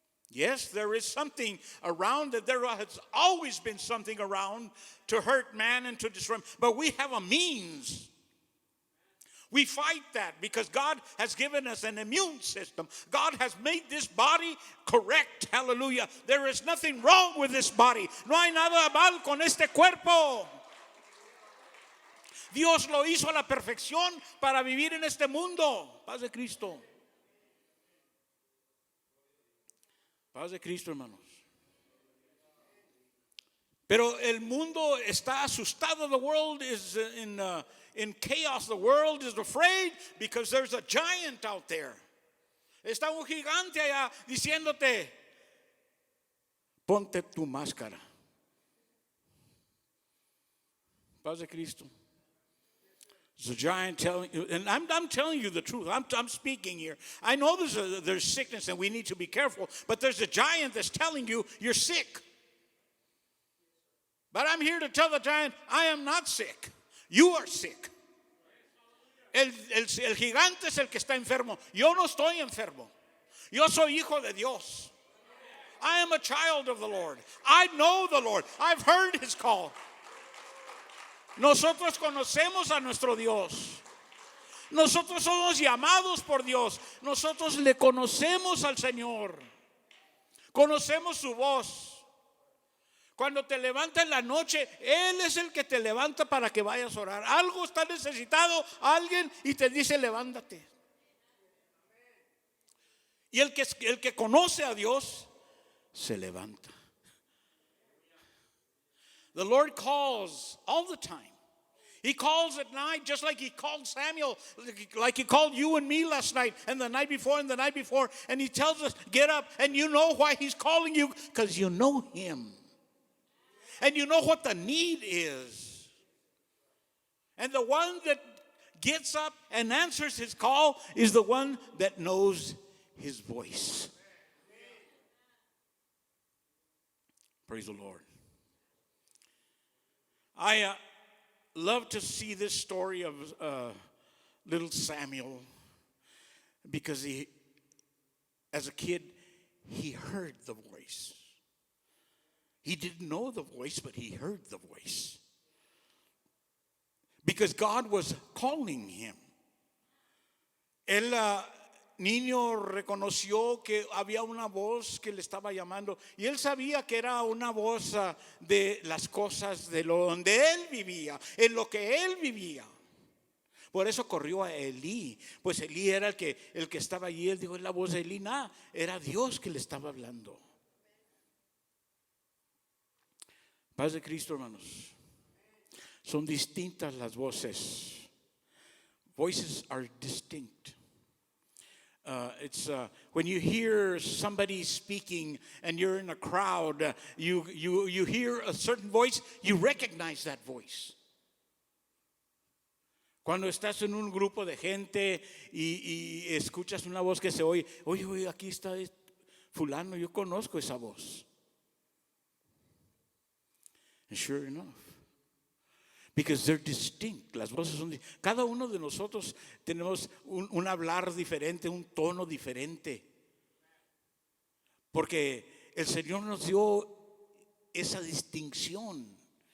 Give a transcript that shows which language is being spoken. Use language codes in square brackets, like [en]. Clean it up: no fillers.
[en] Yes, there is something around. That there has always been something around to hurt man and to destroy him. But we have a means. We fight that because God has given us an immune system. God has made this body correct. Hallelujah. There is nothing wrong with this body. [es] No hay nada mal con este cuerpo. Dios lo hizo a la perfección para vivir en este mundo. Paz de Cristo. Paz de Cristo, hermanos. Pero el mundo está asustado. [en] The world is in chaos. The world is afraid because there's a giant out there. [es] Está un gigante allá diciéndote, ponte tu máscara. Paz de Cristo. [en] There's a giant telling you, and I'm telling you the truth. I'm speaking here. I know there's sickness and we need to be careful, but there's a giant that's telling you you're sick. But I'm here to tell the giant, I am not sick. You are sick. [es] El gigante es el que está enfermo. Yo no estoy enfermo. Yo soy hijo de Dios. [en] I am a child of the Lord. I know the Lord. I've heard his call. [es] Nosotros conocemos a nuestro Dios. Nosotros somos llamados por Dios. Nosotros le conocemos al Señor. Conocemos su voz. Cuando te levanta en la noche, Él es el que te levanta para que vayas a orar. Algo está necesitado, alguien, y te dice, levántate. Y el que conoce a Dios, se levanta. [en] The Lord calls all the time. He calls at night just like he called Samuel, like he called you and me last night and the night before and the night before. And he tells us, get up. And you know why he's calling you? Because you know him. And you know what the need is. And the one that gets up and answers his call is the one that knows his voice. Praise the Lord. I love to see this story of little Samuel because he, as a kid, he heard the voice. He didn't know the voice, but he heard the voice. Because God was calling him. [es] El niño reconoció que había una voz que le estaba llamando. Y él sabía que era una voz de las cosas de donde él vivía, en lo que él vivía. Por eso corrió a Elí. Pues Elí era el que estaba allí. Él dijo, es la voz de Elí. Nada, era Dios que le estaba hablando. Paz de Cristo, hermanos. Son distintas las voces. [en] Voices are distinct. It's when you hear somebody speaking and you're in a crowd, you hear a certain voice, you recognize that voice. [es] Cuando estás en un grupo de gente y escuchas una voz que se oye, oye, aquí está fulano, yo conozco esa voz. [en] And sure enough, because they're distinct, [es] las voces son cada uno de nosotros tenemos un hablar diferente, un tono diferente, porque el Señor nos dio esa distinción.